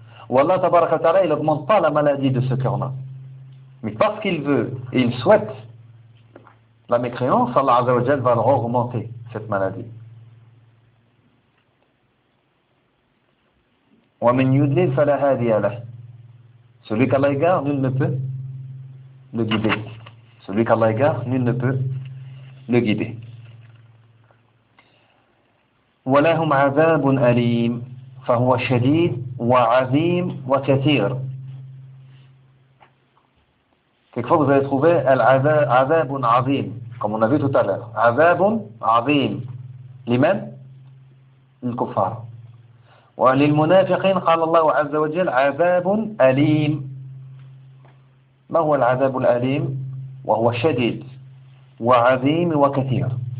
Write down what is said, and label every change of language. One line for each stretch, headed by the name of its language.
French: Ou Allah Tabaraka Ta'ala, il n'augmente pas la maladie de ce cœur-là. Mais parce qu'il veut et il souhaite la mécréance, Allah Azza wa Jalla va leur augmenter cette maladie.
Arabic: Wa min yudlil fala hadiya lah.
French: Celui qu'Allah égare, nul ne peut le guider. Celui qu'Allah égare, nul ne peut le guider.
Arabic: ولهم عذاب أليم فهو شديد وعظيم وكثير.
French: Quelquefois vous allez trouver
Arabic: العذاب عظيم,
French: comme on a vu tout à l'heure.
Arabic: عذاب عظيم لمن؟ الكفار. وللمنافقين قال الله عز وجل عذاب أليم. ما هو العذاب الأليم؟ وهو شديد وعظيم وكثير.